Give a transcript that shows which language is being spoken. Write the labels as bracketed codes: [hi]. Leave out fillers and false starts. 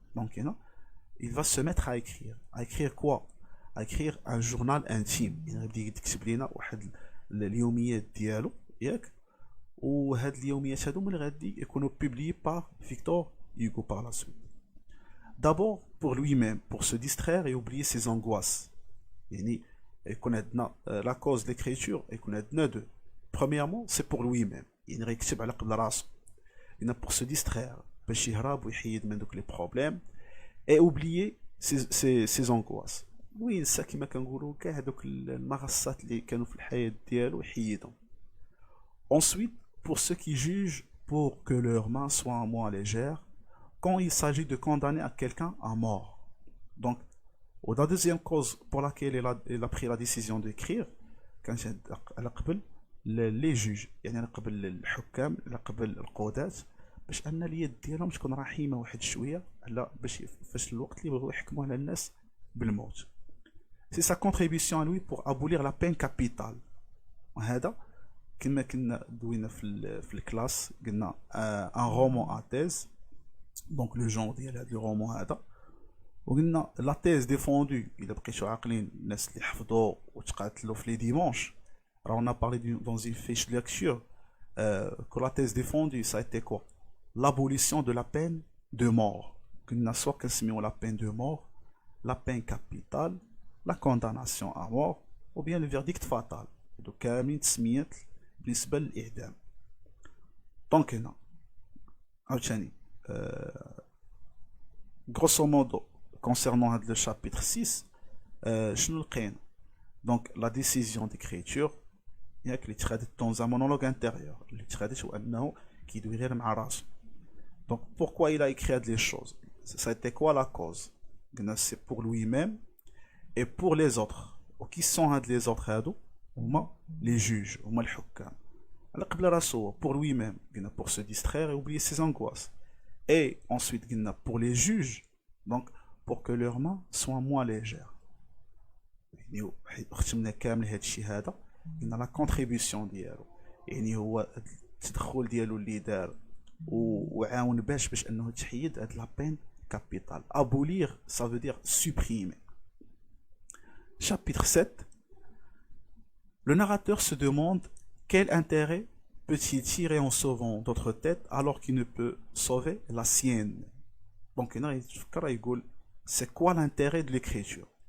[fr] Donc il va se mettre à écrire. À écrire quoi? À écrire un journal intime. [ar] Il غادي يكتب لنا واحد اليوميات ديالو ياك وهاد اليوميات هادو اللي غادي يكونوا [fr] publiés par Victor Hugo par la suite. D'abord pour lui-même, pour se distraire et oublier ses angoisses. [ar] يعني يكون عندنا [fr] la cause de l'écriture [ar] يكون عندنا deux. [fr] Premièrement, c'est pour lui-même. [ar] يعني غيكتب على قبل راسو. [fr] يعني pour se distraire [ar] باش يهرب ويحيد من دوك [fr] les problèmes et oublier ses angoisses. [ar] وينسى كما كنقولوا كاع هذوك المغصات اللي كانوا في الحياة ديالو يحيدهم. [fr] Ensuite, pour ceux qui jugent pour que leurs mains soient moins légères quand il s'agit de condamner à quelqu'un à mort. Donc, la deuxième cause pour laquelle il a pris la décision d'écrire, [ar] كان على قبل les juges، يعني على قبل الحكام، على قبل القضاة، باش ان اليد ديالهم تكون رحيمه واحد شويه على باش فاش الوقت اللي بغاو يحكموا على الناس بالموت. [fr] C'est sa contribution à lui pour abolir la peine capitale. [ar] وهذا كما كنا دوينا في الكلاس قلنا [fr] un roman à thèse. [ar] Donc le genre ديال هذا الرومان هذا وقلنا لا thèse défendue الا بقيتو عاقلين الناس اللي حفظوا وتقاتلوا في لي ديمونش راه [fr] on a parlé dans une fiche de lecture que la thèse défendue ça a été quoi? L'abolition de la peine de mort. [ar] قلنا سواء كنسميو [fr] la peine de mort, la peine capitale, la condamnation à mort ou bien le verdict fatal. [ar] دوك كاملين تسميات بالنسبه للاعدام. دونك هنا عاوتاني [fr] grosso modo concernant le chapitre 6 [ar] شنو لقينا؟ [fr] donc la décision d'écriture [ar] ياك اللي تخادت [fr] dans un monologue intérieur [ar] اللي تخادت هو انه كيدوي غير مع راسو. [fr] donc pourquoi il a écrit les choses? Ça a été quoi la cause? c'est pour lui-même et pour les autres. وكي sont les autres هادو هما les juges [ar] هما الحكام على قبل راسو [fr] pour lui-même pour se distraire et oublier ses angoisses. Et ensuite pour les juges, donc pour que leurs mains soient moins légères. [ar] ختمنا كامل هذا الشيء هذا قلنا لا كونتريبيسيون ديالو يعني هو التدخل ديالو اللي دار وعاون باش انه تحيد هاد لا بين كابيتال. [fr] abolir ça veut dire supprimer. Chapitre 7. Le narrateur se demande quel intérêt peut-il tirer en sauvant d'autres têtes alors qu'il ne peut sauver la sienne. Donc c'est quoi l'intérêt de l'écriture?